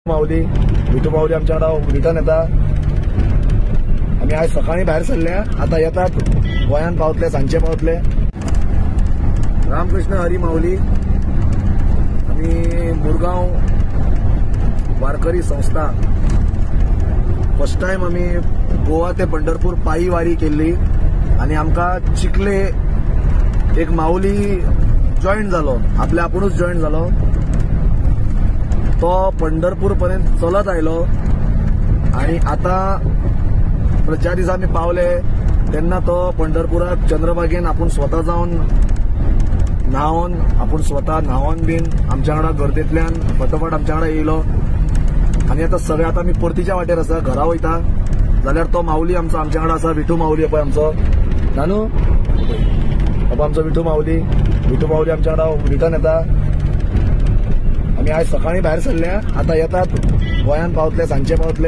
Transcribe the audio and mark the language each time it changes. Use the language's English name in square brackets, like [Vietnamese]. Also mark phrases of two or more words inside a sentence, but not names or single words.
[Konkani] माऊली विठू माऊली आमच्याकडे रिटर्न येता। आम्ही आज सकाळी बाहेर सरल्या, आता येतात गोंयान पावतले, सांजचे पावतले। रामकृष्ण हरी माऊली। [Marathi] आम्ही मुरगांव वारकरी संस्था [English] first time [Marathi] आम्ही गोवा ते पंढरपूर पायी वारी केली आणि [Konkani] आमका चिखले एक माऊली जॉईन झालो, आपल्या आपुणूच जॉईन झालो। तो पंढरपूर पर्यंत चलत आयलो आणि आता ज्या दिसा आम्ही पावले तेन्ना तो पंढरपुरात चंद्रभागेन आपण स्वतः जाऊन न्हावून, आपण स्वतः न्हावून बीन आमच्याकडे गर्देंतल्यान फटोफट आमच्याकडे येयलो आणि आता सगळे आता आम्ही परतीच्या वाटेर आसा, घरा वयता। जाल्यार तो माऊली आमच्याकडे आसा, विठू माऊली पळय आमचो नानू, बाबा आमचो विठू माऊली आमच्याकडे रिटर्न येता। आम्ही आज सकाळी बाहेर सरल्या, आता येतात गोंयान पावतले, सांजचे पावतले।